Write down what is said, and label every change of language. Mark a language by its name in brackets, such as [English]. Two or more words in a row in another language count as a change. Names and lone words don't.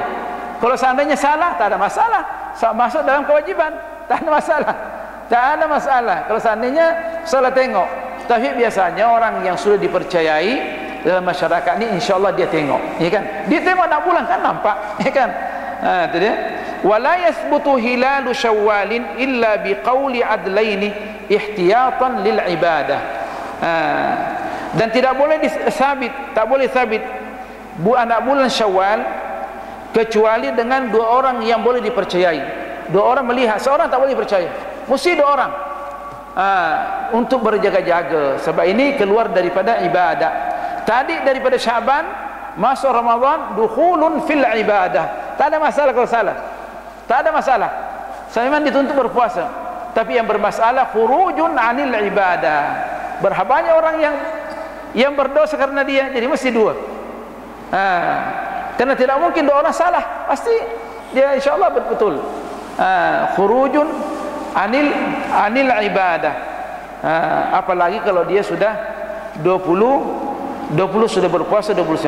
[Malay] Kalau seandainya salah, tak ada masalah. Masuk dalam kewajiban, tak ada masalah. Tak ada masalah kalau seandainya salah tengok. Tapi biasanya orang yang sudah dipercayai dalam masyarakat ni, insya-Allah dia tengok, ya kan? Dia tengok anak bulan kan nampak, ya kan? Itu dia. [Arabic] ولا يثبت هلال شوال إلا بقول عدلين احتياطا للعبادة. [Malay] Dan tidak boleh disabit, tak boleh sabit anak bulan Syawal kecuali dengan dua orang yang boleh dipercayai. Dua orang melihat, seorang tak boleh percaya, mesti dua orang untuk berjaga-jaga. Sebab ini keluar daripada ibadah. Tadi daripada Syaban masuk Ramadan, [Arabic] دخول في العبادة. [Malay] Tak ada masalah kalau salah, tak ada masalah. Saya memang dituntut berpuasa, tapi yang bermasalah [Arabic] خروج عن العبادة. [Malay] Berapa banyak orang yang berdosa karena dia, jadi mesti dua. Karena tidak mungkin dua orang salah, pasti dia insyaAllah betul. [Arabic] خروج عن العبادة. [Malay] Apalagi kalau dia sudah 20 sudah berpuasa 29.